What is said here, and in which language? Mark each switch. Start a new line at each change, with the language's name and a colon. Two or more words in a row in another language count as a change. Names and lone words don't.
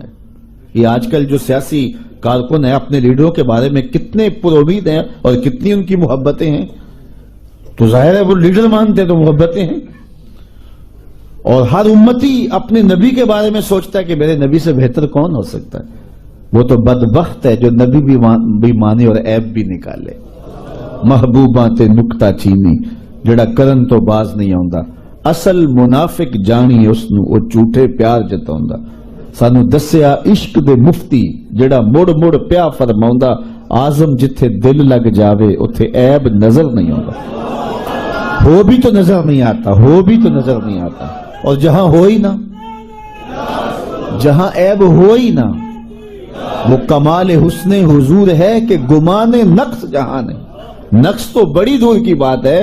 Urdu: یہ آج کل جو سیاسی کارکن ہیں اپنے لیڈروں کے بارے میں کتنے پر امید ہیں اور کتنی ان کی محبتیں ہیں. تو ظاہر ہے وہ لیڈر مانتے تو محبتیں ہیں. اور ہر امتی اپنے نبی کے بارے میں سوچتا ہے کہ میرے نبی سے بہتر کون ہو سکتا ہے. وہ تو بدبخت ہے جو نبی بھی مانے اور عیب بھی نکالے.
Punjabi: محبوباں تے نکتا چینی جڑا کرن تو باز نہیں آوندا. اصل منافق جانی اس نو او جھوٹے پیار جتاوندا. سانو دسیا عشق دے مفتی جڑا مڑ مڑ پیا فرماوندا آزم جتھے دل لگ جاوے اتھے عیب نظر نہیں آوندا.
Urdu: ہو بھی تو نظر نہیں آتا، ہو بھی تو نظر نہیں آتا. اور جہاں ہو ہی نہ، جہاں عیب ہو ہی نہ، وہ کمال حسن حضور ہے کہ گمان نقص جہاں نہیں. نقص تو بڑی دور کی بات ہے.